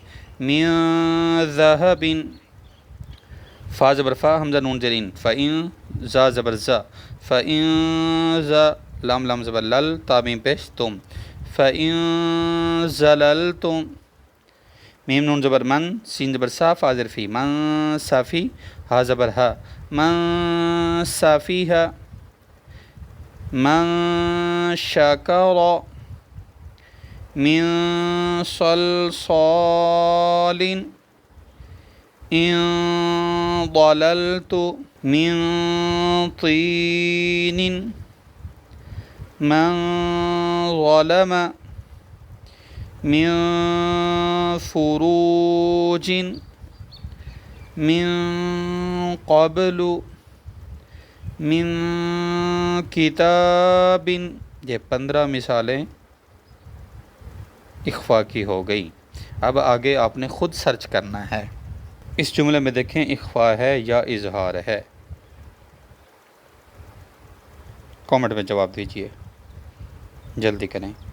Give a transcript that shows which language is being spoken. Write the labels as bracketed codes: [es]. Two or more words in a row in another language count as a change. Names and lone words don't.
[ar] من ذہب، فا زبر فا، حمزہ نون زر ان، فإن، زا زبر زا، فإن زا، لام لام زبر لل، تا میم پیش تم، فإن زللتم، میم نون زبر من، سین زبر سا، فا زر فی، من صافی، ہا زبر ہا، من صافیہا، من شکر، من صلصال ان ضللت، من طین، من ظلم، من فروج، من قبل، من کتاب. [ur] یہ 15 مثالیں اخفا کی ہو گئی. اب آگے آپ نے خود سرچ کرنا ہے. اس جملے میں دیکھیں اخفا ہے یا اظہار ہے، کامنٹ میں جواب دیجیے، جلدی کریں.